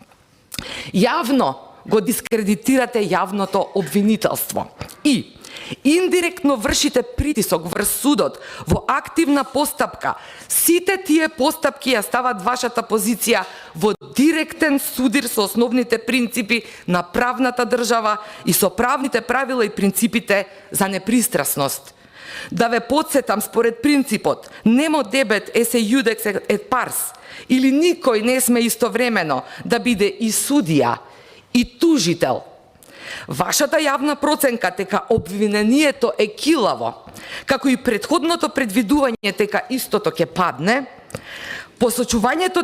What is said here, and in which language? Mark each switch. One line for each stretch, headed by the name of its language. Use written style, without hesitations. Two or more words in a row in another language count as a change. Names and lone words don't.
Macedonian: Јавно го дискредитирате јавното обвинителство и индиректно вршите притисок врз судот во активна постапка. Сите тие постапки ја стават вашата позиција во директен судир со основните принципи на правната држава и со правните правила и принципите за непристрасност. Да ве подсетам, според принципот
Latin: nemo debet esse iudex et pars,
Macedonian: или никој не сме истовремено да биде и судија и тужител. Вашата јавна проценка дека обвинението е килаво, како и претходното предвидување дека истото ќе падне, посочувањето